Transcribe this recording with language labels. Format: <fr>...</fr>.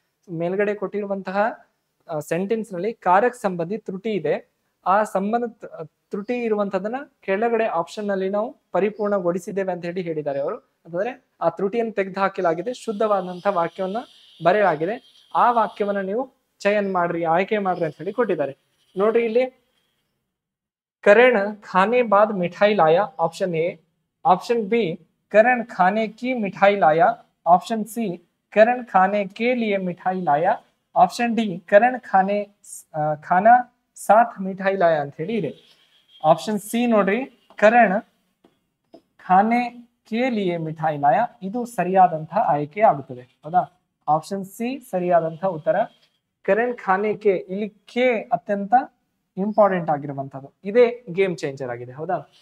<kn>ಮೇಲ್ಗಡೆ ಕೊಟ್ಟಿರುವಂತಹ ಸೆಂಟೆನ್ಸ್ ನಲ್ಲಿ ಕಾರಕ ಸಂಬಂಧಿ ತ್ರುಟಿ ಇದೆ. ಆ ಸಂಬಂಧ ತ್ರುಟಿ ಇರುವಂತದನ್ನ ಕೆಳಗಡೆ ಆಪ್ಷನ್ ನಲ್ಲಿ ನಾವು ಪರಿಪೂರ್ಣಗೊಳಿಸಿದ್ದೇವೆ ಅಂತ ಹೇಳಿ ಹೇಳಿದ್ದಾರೆ ಅವರು. ಅಂತಂದ್ರೆ ಆ ತ್ರುಟಿಯನ್ನು ತೆಗೆದು ಹಾಕಲಾಗಿದೆ, ಶುದ್ಧವಾದಂತಹ ವಾಕ್ಯವನ್ನ ಬರೆಯಲಾಗಿದೆ. ಆ ವಾಕ್ಯವನ್ನ ನೀವು ಚಯನ್ ಮಾಡ್ರಿ, ಆಯ್ಕೆ ಮಾಡ್ರಿ ಅಂತ ಹೇಳಿ ಕೊಟ್ಟಿದ್ದಾರೆ. ನೋಡ್ರಿ ಇಲ್ಲಿ,</kn> <hi>करण खाने बाद मिठाई लाया, ऑप्शन ए. ऑप्शन बी, करण खाने की मिठाई लाया. ऑप्शन सी, करण खाने के लिए मिठाई लाया. ऑप्शन डी, करण खाना साथ मिठाई लाया</hi> <kn>ಅಂತ ಹೇಳಿ ಇದೆ. ಆಪ್ಷನ್ ಸಿ ನೋಡ್ರಿ,</kn> <hi>ಕರಣ್ ಖಾನೆ ಕೆ ಲಿಯೆ ಮಿಠಾಯಿ ಲಾಯಾ,</hi> <kn>ಇದು ಸರಿಯಾದಂತಹ ಆಯ್ಕೆ ಆಗುತ್ತದೆ. ಹೌದಾ? ಆಪ್ಷನ್ ಸಿ ಸರಿಯಾದಂತಹ ಉತ್ತರ. ಕರಣ್ ಖಾನೆ ಕೆ, ಇಲ್ಲಿ ಕೆ ಅತ್ಯಂತ ಇಂಪಾರ್ಟೆಂಟ್ ಆಗಿರುವಂತದ್ದು, ಇದೇ ಗೇಮ್ ಚೇಂಜರ್ ಆಗಿದೆ. ಹೌದಾ?</kn>